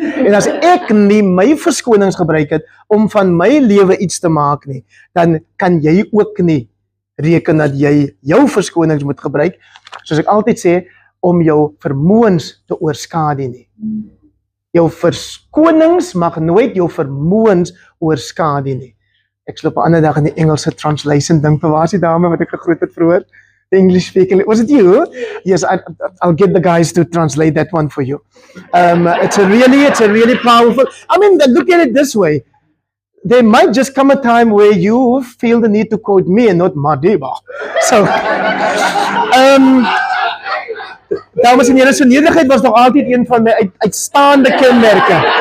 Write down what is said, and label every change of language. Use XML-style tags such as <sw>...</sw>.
<af>En as ek nie my verskonings gebruik het om van my lewe iets te maak nie, dan kan jy ook nie reken dat jy jou verskonings moet gebruik, soos ek altyd sê, om jou vermoëns te oorskadu nie. Jou verskonings mag nooit jou vermoëns oorskadu nie. Ek sloop 'n ander dag in die Engelse translation ding vir waar is die dame wat ek gegroet het vroeër?</af> <en>The English speaking. Was it you? Yes, I'll get the guys to translate that one for you. It's a really powerful. I mean, look at it this way. There might just come a time where you feel the need to quote me and not Madiba.</en> <af>So, dames en here, so nederigheid was nog altyd een van my uitstaande kenmerke.</af>